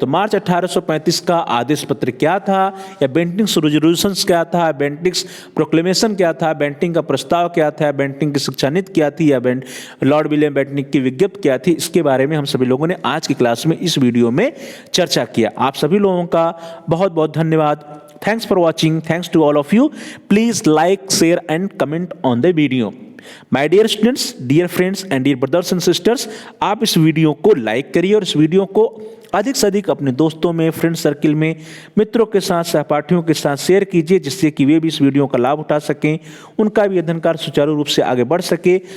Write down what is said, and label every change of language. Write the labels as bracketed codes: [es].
[hi] तो मार्च 1835 का आदेश पत्र क्या था, या बेंटिंक्स रेजोल्यूशंस क्या था, बेंटिंक्स प्रोक्लेमेशन क्या था, बेंटिंक का प्रस्ताव क्या था, बेंटिंक की शिक्षा नीति क्या थी, या लॉर्ड विलियम बेंटिंक की विज्ञप्ति क्या थी, इसके बारे में हम सभी लोगों ने आज की क्लास में इस वीडियो में चर्चा किया। आप सभी लोगों का बहुत बहुत धन्यवाद। [en] Thanks for watching. Thanks to all of you. Please like, share and comment on the video. My dear students, dear friends and dear brothers and sisters, [hi] आप इस वीडियो को लाइक करिए और इस वीडियो को अधिक से अधिक अपने दोस्तों में, फ्रेंड सर्किल में, मित्रों के साथ, सहपाठियों के साथ शेयर कीजिए, जिससे कि वे भी इस वीडियो का लाभ उठा सकें, उनका भी अध्ययन कार्य सुचारू रूप से आगे बढ़ सके।